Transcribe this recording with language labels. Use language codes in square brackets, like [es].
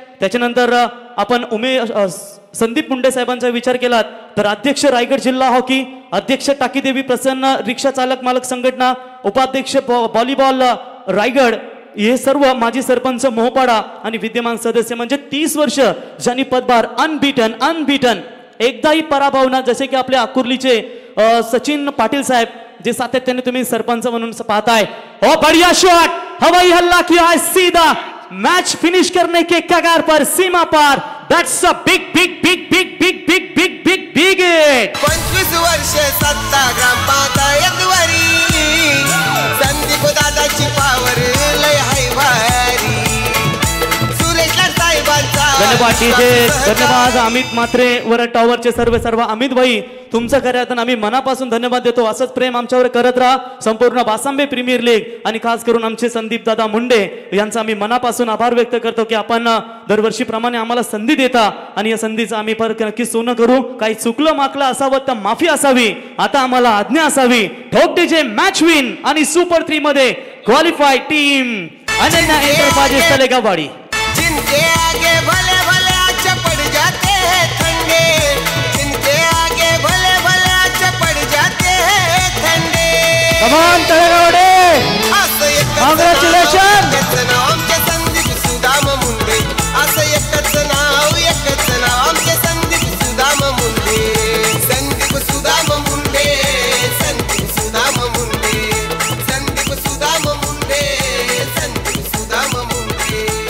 [mr] त्याच्यानंतर आपण संदीप मुंडे साहेबांचा विचार केला तर अध्यक्ष रायगड जिल्हा हॉकी, अध्यक्ष टाकीदेवी प्रसन्न रिक्षा चालक मालक संघटना, उपाध्यक्ष व्हॉलीबॉल रायगड, हे सर्व माजी सरपंच मोहपाडा आणि विद्यमान सदस्य म्हणजे 30 वर्ष ज्यांनी पदभार अनबीटन एकदाही पराभव ना. जसे की आपल्या अकुर्लीचे सचिन पाटील साहेब जे सातत्याने तुम्ही सरपंच म्हणून पाहताय. [hi] हो, बढ़िया शॉट, हवाई हल्ला किया है सीधा, मैच फिनिश करने के कगार पर, सीमा पार. [en] That's a big hit. [mr] 25 वर्ष सत्ता ग्रामपंचायतवरी, संदीप दादाची पावर लय हाय भारी. सुरेश लाड साहेबांचा धन्यवाद अमित म्हात्रे वर टॉवरचे सर्व अमित भाई, तुमचं खऱ्या आम्ही मनापासून धन्यवाद देतो. असंच प्रेम आमच्यावर करत राहा. संपूर्ण बासांबे प्रीमियर लीग आणि खास करून आमचे संदीप दादा मुंडे यांचा आम्ही मनापासून आभार व्यक्त करतो की आपण दरवर्षीप्रमाणे आम्हाला संधी देता आणि या संधीचं आम्ही नक्की सोनं करू. काही चुकलं माकलं असावं तर माफी असावी. आता आम्हाला आज्ञा असावी. ठोक डीजे मॅच विन आणि सुपर 3 मध्ये क्वालिफाय टीम अनन्या एंटरप्राइजेस तलेगाववाडी. [hi] जिनके आगे भले भले अच्छा पड़ जाते हैं ठंडे, जिनके आगे भले भले अच्छा पड़ जाते हैं ठंडे. [mr] कमान तळेगावडे, असं एकच [en] Congratulations. [mr] नाव आमचे संदीप सुदाम मुंडे, असं एकच नाव आमचे संदीप सुदाम मुंडे. संदीप सुदाम मुंडे, संदीप सुदाम मुंडे, संदीप सुदाम मुंडे, संदीप सुदाम मुंडे.